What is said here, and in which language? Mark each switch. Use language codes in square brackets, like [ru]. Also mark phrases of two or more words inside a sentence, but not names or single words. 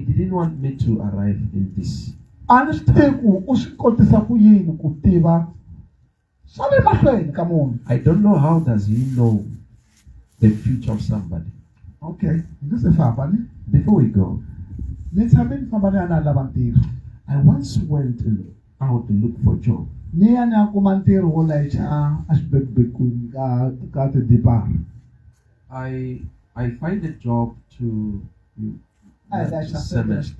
[en] He didn't want me to arrive in this. [ts] a ni swi tivi ku u swi kotisa ku yini ku tiva [en] I don't know how does he know the future of somebody. Okay, Before we go, I once went out to look for a job. I find a job to cement.